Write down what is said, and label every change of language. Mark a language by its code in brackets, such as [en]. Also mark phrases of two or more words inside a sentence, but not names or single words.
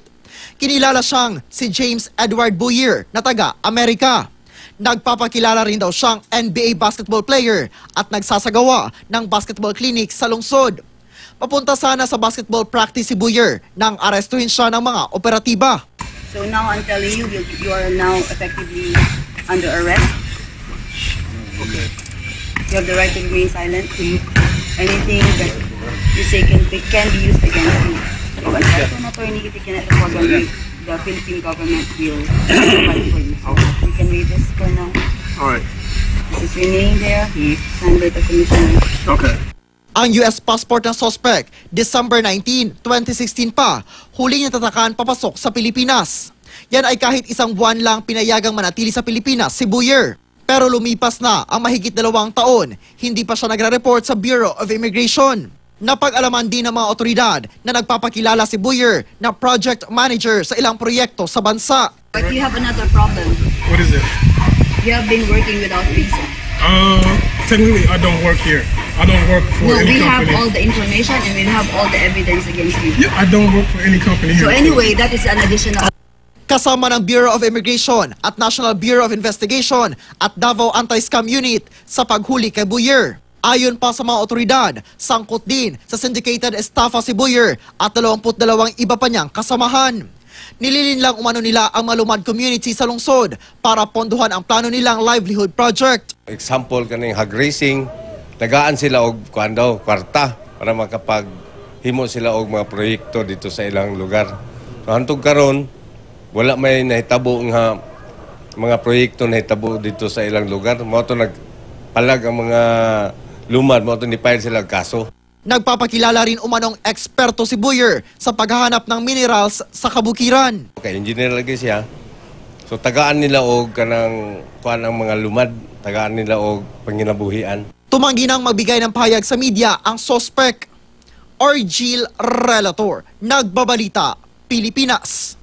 [tl] Kinilala siyang si James Edward Boyer na taga-Amerika. Nagpapakilala rin daw siyang [en] NBA basketball player [tl] at nagsasagawa ng [en] basketball clinic [tl] sa lungsod. Papunta sana sa [en] basketball practice [tl] si Boyer nang arestuhin siya ng mga operatiba. [en] So now I'm telling you, you are now effectively under arrest. Okay. You have the right to remain silent. Anything that you say can be used against you. So until an attorney can report on you, the Philippine government will provide for you. So you can read this for now. Alright. This is your name there. Signed by the commissioner. Okay. [tl] Ang [en] US passport [tl] ng suspect, December 19, 2016 pa, huling natatakan papasok sa Pilipinas. Yan ay kahit isang buwan lang pinayagang manatili sa Pilipinas si Boyer. Pero lumipas na ang mahigit 2 taon, hindi pa siya nagre-report sa Bureau of Immigration. Napag-alaman din ng mga otoridad na nagpapakilala si Boyer na [en] project manager [tl] sa ilang proyekto sa bansa. [en] But you have another problem. What is it? You have been working without visa. Technically, I don't work here. I don't work for No, any we have company. all the information and we have all the evidence against you. Yeah, I don't work for any company here. So anyway, that is an additional... [tl] Kasama ng Bureau of Immigration at National Bureau of Investigation at Davao Anti-Scam Unit sa paghuli kay Boyer. Ayon pa sa mga otoridad, sangkot din sa [en] syndicated estafa [tl] si Boyer at 22 iba pa niyang kasamahan. Nililin lang umano nila ang Lumad community sa lungsod para ponduhan ang plano nilang [en] livelihood project. [ceb] Example kaning [en] hog racing, [ceb] tagaan sila og kwarta para makapaghimo sila og mga proyekto dito sa ilang lugar. So hantod karon wala may nahitabo nga mga proyekto nahitabo dito sa ilang lugar. Mao to nagpalag ang mga lumad, mao to ni-file sila kaso. [tl] Nagpapakilala rin umanong eksperto si Boyer sa paghahanap ng minerals sa kabukiran. [ceb] Okay, engineer lagi siya. So tagaan nila og kanang kuan ang mga lumad, tagaan nila og panginabuhian. [tl] Tumanggi nang magbigay ng pahayag sa media ang suspect. Argil, relator, Nagbabalita, Pilipinas.